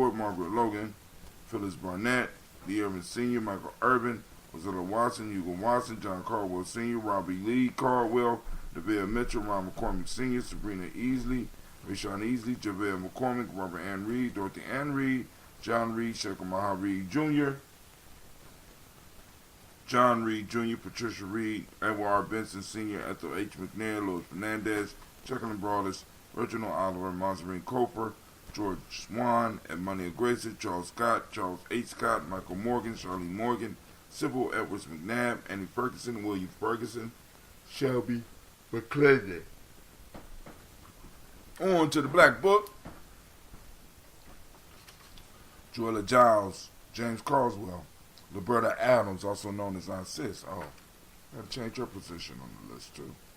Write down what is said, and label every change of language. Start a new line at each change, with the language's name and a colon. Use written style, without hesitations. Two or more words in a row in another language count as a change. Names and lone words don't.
English: Margaret Logan, Phyllis Barnett, Lee Irvin Sr., Michael Urban, Ozilla Watson, Hugo Watson, John Caldwell Sr., Robbie Lee Caldwell, Devere Mitchell, Ron McCormick Sr., Sabrina Easley, Rashawn Easley, Javale McCormick, Robert Ann Reed, Dorothy Ann Reed, John Reed, Shekhar Maha Reed Jr., John Reed Jr., Patricia Reed, Edward R. Benson Sr., Ethel H. McNair, Louis Fernandez, Chucklin Broadus, Reginald Oliver, Monserine Coper, George Swan, Edmonia Grayson, Charles Scott, Charles H. Scott, Michael Morgan, Charlie Morgan, Sybil Edwards McNabb, Annie Ferguson, William Ferguson, Shelby McClendon. On to the Black Book. Joella Giles, James Carswell, Liberta Adams, also known as Aunt Sis. Oh, got to change her position on the list too.